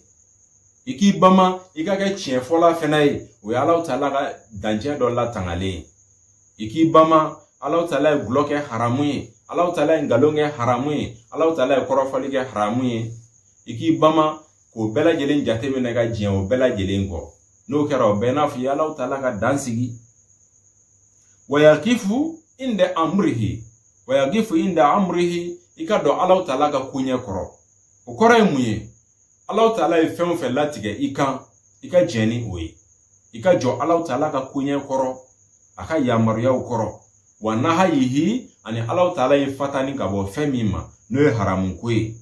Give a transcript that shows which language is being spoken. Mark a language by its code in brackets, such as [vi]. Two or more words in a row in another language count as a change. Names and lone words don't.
[bm] I k'i bama, i ka kɛ tiɲɛ fɔla fɛnɛ ye, o ye [ar] الله تعالى [bm] ka dancɛ dɔ latangalen. I k'i bama, [ar] الله تعالى [bm] ye gulɔ kɛ haramu ye, [ar] الله تعالى [bm] ye ngalon kɛ haramu ye, [ar] الله تعالى [bm] ye kɔrɔfɔli kɛ haramu ye. I k'i bama k'o bɛɛ lajɛlen jateminɛ ka diɲɛ o bɛɛ lajɛlen kɔ. N'o kɛra o bɛɛ n'a fɔ i ye [ar] الله تعالى [bm] ka dan sigi. [ar] ويقف عند أمره. ويقف عند أمره, [bm] i ka dɔn [ar] الله تعالى [bm] ka koɲɛ kɔrɔ. O kɔrɔ ye mun ye? [ar] الله تعالى [bm] ye fɛn o fɛn latigɛ i kan, i ka jɛn ni o ye. I ka jɔ [ar] الله تعالى [bm] ka koɲɛ kɔrɔ, a ka yamaruyaw kɔrɔ. [ar] ونواهيه, [bm] ani [ar] الله تعالى [bm] ye fatani ka bɔ fɛn min ma, n'o ye haramu ko ye.